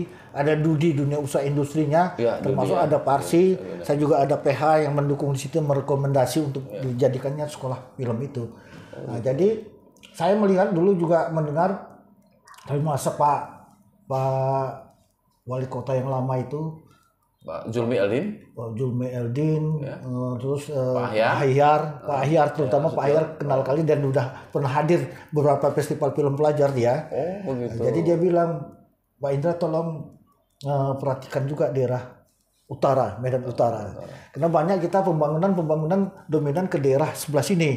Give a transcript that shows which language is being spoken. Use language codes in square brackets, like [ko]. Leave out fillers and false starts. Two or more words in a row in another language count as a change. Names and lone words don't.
[id] Ada Dudi, dunia usaha industrinya, Ya, termasuk Dudi, ya. ada Parsi. Saya juga ada PH yang mendukung di situ, merekomendasi untuk dijadikannya sekolah film itu. Nah, jadi saya melihat dulu juga mendengar dari masa Pak Wali Kota yang lama itu, Pak Zulmi Eldin. Pak Julme Eldin, terus Pak Ahyar. Pak Ahyar, terutama Pak Ahyar kenal kali dan udah pernah hadir beberapa festival film pelajar dia. Oh, begitu. Jadi dia bilang, Pak Indra tolong perhatikan juga daerah utara, Medan Utara. Karena banyak kita pembangunan dominan ke daerah sebelah sini.